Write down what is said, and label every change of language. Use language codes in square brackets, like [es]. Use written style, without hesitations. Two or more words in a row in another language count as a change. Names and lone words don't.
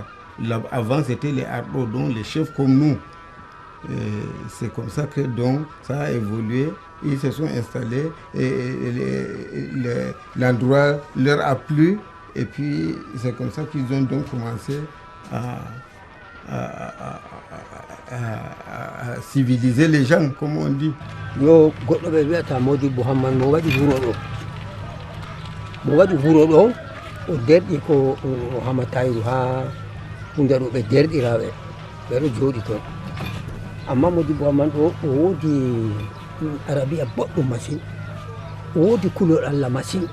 [fr] Avant, c'était les Ardo, donc les chefs comme nous. C'est comme ça que donc, ça a évolué. Ils se sont installés et l'endroit leur a plu. Et puis, c'est comme ça qu'ils ont donc commencé à civiliser les gens, comme on dit. [ff] Yo goɗɗo ɓe wiyata Modibbo Hamman mo waɗi wuro ɗo o derɗi ko o Hama Tayru ha hunde ɗo ɓe derɗiraɓe ɓeɗo jooɗi toon. Amma Modibbo Hamman ɗo o woodi arabiya boɗɗum masine, o woodi kulol Allah masine.